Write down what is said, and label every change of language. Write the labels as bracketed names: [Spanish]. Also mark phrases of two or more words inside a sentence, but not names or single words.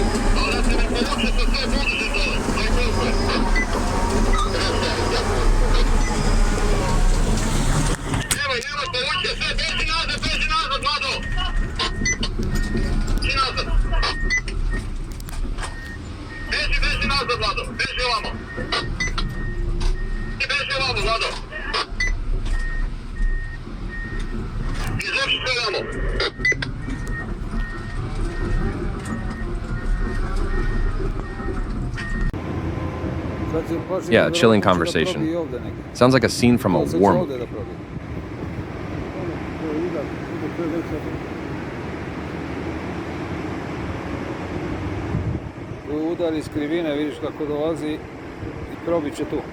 [Serbian] Ali da se ne povuče sa sve buduće dole. Nemoj, povuče sve, beži nazad, Vlado. Beži nazad. Beži nazad, Vlado. Beži ovamo. Beži ovamo, Vlado. Izvrši sve ovamo. [English] Yeah, a chilling conversation. Sounds like a scene from a war movie. [Serbian] Udar iz krivine, vidiš kako dolazi i probit će tu.